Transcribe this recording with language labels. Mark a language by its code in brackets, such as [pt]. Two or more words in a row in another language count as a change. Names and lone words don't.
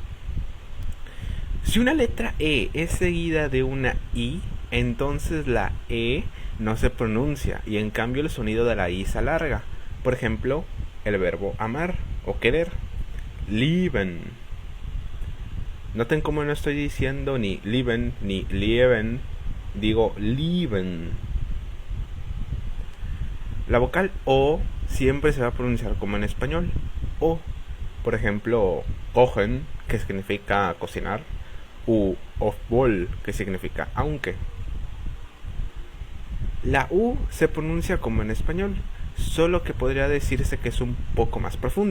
[es] Si una letra E es seguida de una I, entonces la E no se pronuncia y en cambio el sonido de la I se alarga. Por ejemplo, el verbo amar o querer, lieben. Noten cómo no estoy diciendo ni lieben ni lieben, digo lieben. La vocal O siempre se va a pronunciar como en español, O. Por ejemplo, kochen, que significa cocinar, u obwohl, que significa aunque. La U se pronuncia como en español, solo que podría decirse que es un poco más profunda.